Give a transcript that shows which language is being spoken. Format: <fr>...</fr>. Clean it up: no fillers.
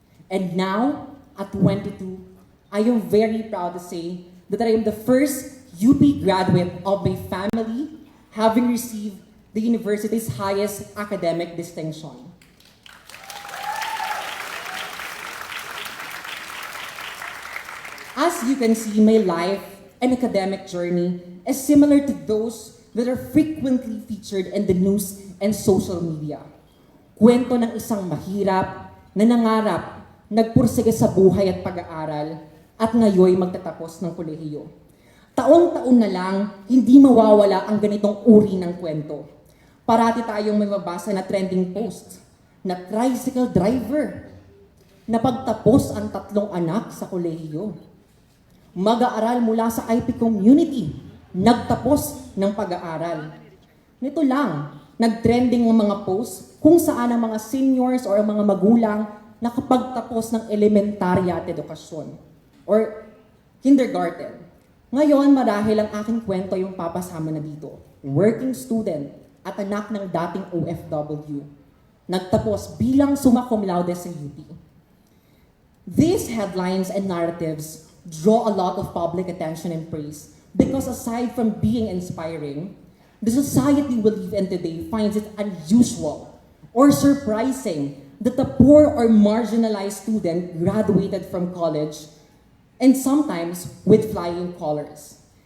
<en>And now, at 22, I am very proud to say that I am the first UP graduate of my family, having received the university's highest academic distinction. As you can see, my life and academic journey is similar to those that are frequently featured in the news and social media.</en> <tl>Kwento ng isang mahirap, na nangarap, nagpursige sa buhay at pag-aaral, at ngayoy magtatapos ng kolehiyo. Taon-taon na lang, hindi mawawala ang ganitong uri ng kwento. Parati tayong may mabasa na trending post, na tricycle driver, na pagtapos ang 3 anak sa kolehiyo. Mag-aaral mula sa IP community, nagtapos ng pag-aaral. Nito lang, nagtrending ang mga posts kung saan ang mga seniors or ang mga magulang nakapagtapos ng elementarya at edukasyon or kindergarten. Ngayon, marahil ang aking kwento yung papasama na dito. Working student at anak ng dating OFW. Nagtapos bilang summa cum laude sa UP.</tl> <en>These headlines and narratives draw a lot of public attention and praise because aside from being inspiring, the society we live in today finds it unusual or surprising that a poor or marginalized student graduated from college and sometimes with flying colors.</en>